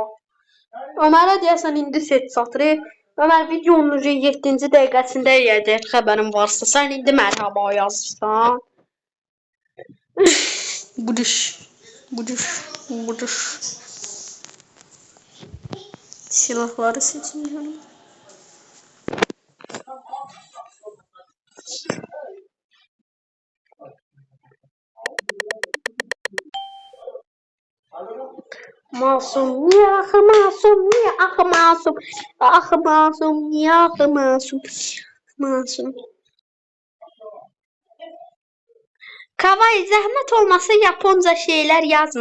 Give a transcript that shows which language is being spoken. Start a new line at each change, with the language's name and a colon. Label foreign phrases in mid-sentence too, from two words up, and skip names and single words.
Azerbaijani: Ömərə deyəsən indi set satırıq. Ömər, videonun 7-ci dəqiqəsində yeyəcək, xəbərin varsa. Sən indi mərhaba yazırsan.
Turkish: Buduş. Silahları seçiyorum. Masum, ah masum, ah masum, ah masum, ah masum, masum.
Azerbaijani: Kavay, zəhmət olmasa Japonca şeylər yazma.